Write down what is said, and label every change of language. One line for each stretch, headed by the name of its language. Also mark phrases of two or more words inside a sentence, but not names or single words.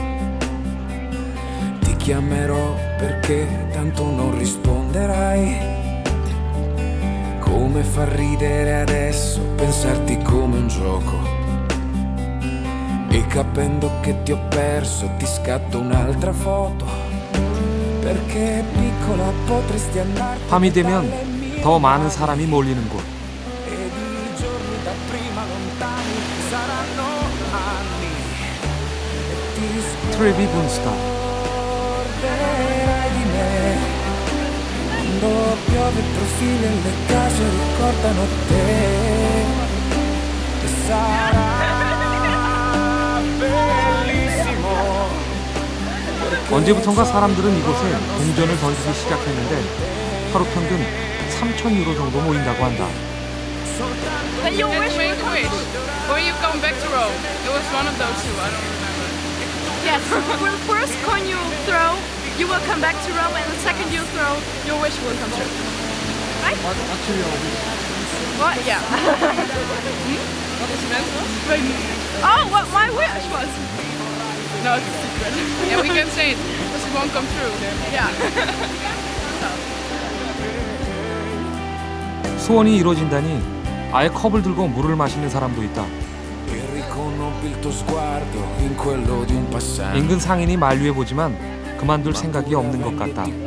Italian: Ti chiamerò perché tanto non risponderai. Come fa ridere adesso pensarti come un gioco. E capendo che ti ho perso ti scatto un'altra foto. Perché piccola potresti andare.
Korean: 밤이 되면 더 많은 사람이 몰리는 곳.
Italian: Ed i giorni da prima lontani saranno anni. E ti
Korean: 트레비 분스타.
Italian: scorderai di me. Quando piove profili e le case ricordano te. E sarà bellissimo.
Korean: 언제부턴가 사람들은 이곳에 동전을 던지기 시작했는데 하루 평균 3,000유로 정도 모인다고 한다.
English: Then you wish make a wish. Or you've gone back to Rome. It was one of those two, I don't remember. Yes, well, first coin you throw, you will come back to Rome, and the second you throw, your wish will come true. Right? What? Yeah. Oh, what my wish was? No, it's a secret. Yeah, we can say it, because it won't come true. Yeah.
Korean: 소원이 이루어진다니 아예 컵을 들고 물을 마시는 사람도 있다. 인근 상인이 만류해 보지만 그만둘 생각이 없는 것 같다.